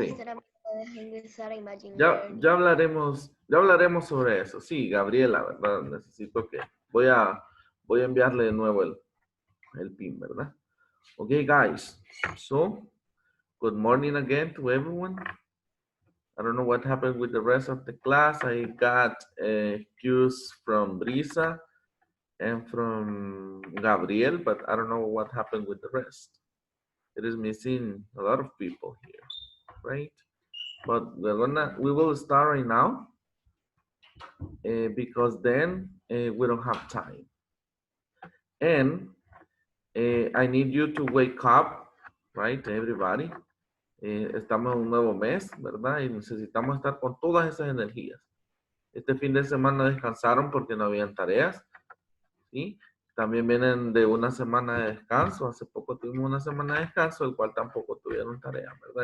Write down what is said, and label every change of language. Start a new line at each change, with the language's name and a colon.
Spanish: Mister, ¿me puedes ingresar a Imagine ya Learning? hablaremos sobre eso. Sí, Gabriela, ¿verdad? Necesito que, voy a enviarle de nuevo el PIN, ¿verdad?
English: Okay, guys. So, good morning again to everyone. I don't know what happened with the rest of the class. I got cues from Brisa and from Gabriel, but I don't know what happened with the rest. It is missing a lot of people here, right? But we will start right now because then we don't have time. And I need you to wake up, right, everybody.
Spanish: Estamos en un nuevo mes, ¿verdad? Y necesitamos estar con todas esas energías. Este fin de semana descansaron porque no habían tareas, ¿sí? También vienen de una semana de descanso. Hace poco tuvimos una semana de descanso, el cual tampoco tuvieron tareas, ¿verdad?